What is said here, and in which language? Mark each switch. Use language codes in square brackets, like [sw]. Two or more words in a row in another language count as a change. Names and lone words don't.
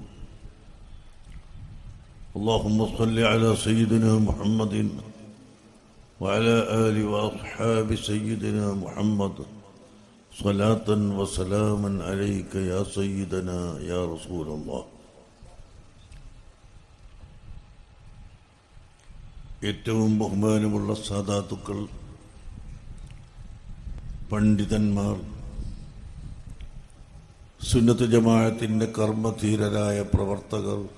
[ar] اللهم صل على سيدنا محمد وعلى آل وأصحاب سيدنا محمد صلاة وسلاما عليك يا سيدنا يا رسول الله. [ml] ഏറ്റവും ബഹുമാനമുള്ള സാദാത്തുക്കൾ, പണ്ഡിതന്മാർ, സുന്നത്ത് ജമാഅത്തിന്റെ കർമ്മധീരരായ പ്രവർത്തകർ,